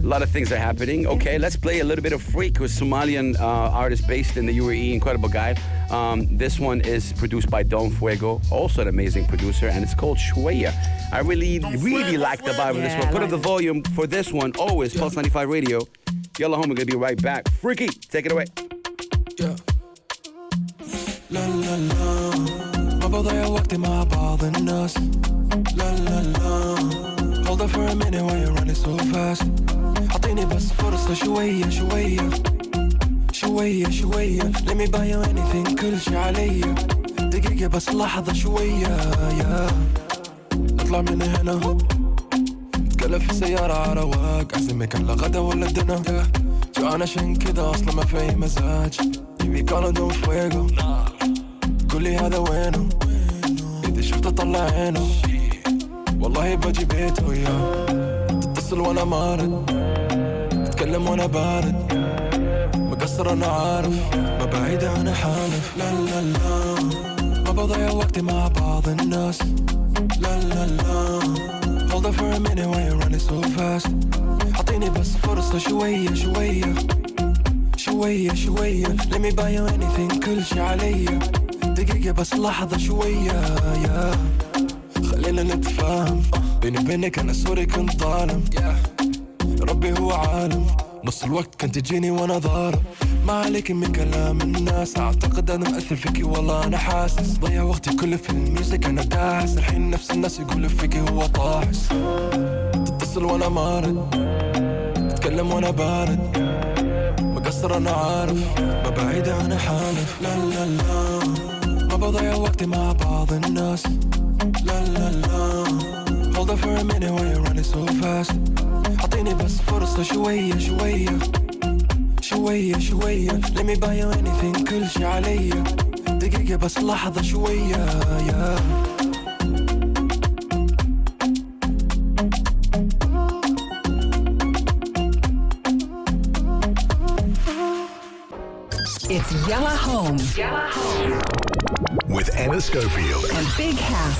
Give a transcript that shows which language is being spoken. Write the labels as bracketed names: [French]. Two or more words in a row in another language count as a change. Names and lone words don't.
[English] A lot of things are happening. Okay, let's play a little bit of Freak with Somalian artist based in the UAE. Incredible guy. This one is produced by Don Fuego, also an amazing producer, and it's called Shweya. I really like the vibe of this Yeah, one. I Put up like the it. volume for this one. Always Pulse 95 Radio. Yalla home, we're gonna be right back. Freaky, take it away. Yeah. [Arabic] لا لا لا ما بضيع وقتي مع بعض الناس لا لا لا [English] Hold up for a minute while you're running so fast [Arabic] أعطيني بس فرصة شوية شوية شوية شوية [English] Let me buy you anything [Arabic] كل شي عليا دقيقة بس لحظة شوية يا نطلع من هنا نتكلم في سيارة على رواق أعزمك على غدا ولا دنا جوعان عشان كده أصلا ما في مزاج يبي كانوا دون فويغو قولي هذا وينه إذا شفته طلع عينه والله بجي بيته يا تتصل وانا مارد تتكلم وانا بارد مقصر انا عارف ما بعيد انا حالف لا لا لا ما بضيع وقتي مع بعض الناس لا لا لا [English] Hold up for a minute while you're running so fast [Arabic] أعطيني بس فرصة شوية شوية شوية شوية [English] Let me buy you anything [Arabic] كل شي عليا دقيقة بس لحظة شوية يا خلينا نتفاهم بيني وبينك أنا سوري كنت ظالم ربي هو عالم نص الوقت كنت تجيني وأنا ضارب ما عليك من كلام الناس أعتقد أنا مأثر فيكي والله أنا حاسس ضيع وقتي كله في الميوزك أنا داعس الحين نفس الناس يقولوا فيكي هو طاحس تتصل وأنا مارد تتكلم وأنا بارد مقصر أنا عارف ما بعيد أنا حالف لا لا لا ما بضيع وقتي مع بعض الناس لا لا لا [English] Hold up for a minute while you're running so fast [Arabic] أعطيني بس فرصة شوية شوية شوية شوية [English] Let me buy you anything [Arabic] كل شي عليا دقيقة بس لحظة شوية يا [English] It's Yalla Home With Anna Schofield. and Big House.